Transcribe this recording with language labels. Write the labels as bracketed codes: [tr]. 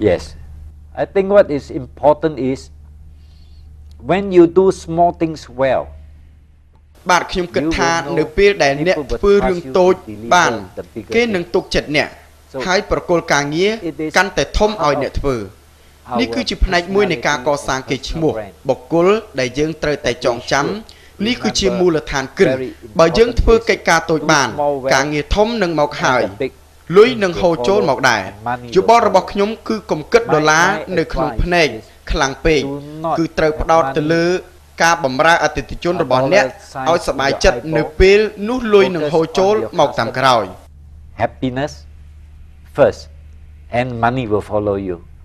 [en] Yes, I think what is important is when you do small things well. [km] បាទខ្ញុំគិតថានៅពេលដែលអ្នកធ្វើរឿងតូចបានគេនឹងទុកចិត្តអ្នកហើយប្រគល់ការងារកាន់តែធំឲ្យអ្នកធ្វើនេះគឺជាផ្នែកមួយនៃការកសាងកេរ្តិ៍ឈ្មោះបុគ្គលដែលយើងត្រូវតែចងចាំនេះគឺជាមូលដ្ឋានគ្រឹះបើយើងធ្វើកិច្ចការតូចបានការងារធំនឹងមកហើយ លុយនឹងហូរចូលមកដែរយោបល់របស់ខ្ញុំគឺកុំគិតដុល្លារនៅក្នុងភ្នែកខ្លាំងពេកគឺត្រូវផ្ដោតទៅលើការបម្រើអតិថិជនរបស់អ្នកឲ្យសប្បាយចិត្តនៅពេលនោះលុយនឹងហូរចូលមកតាមក្រោយ [en] Happiness first and money will follow you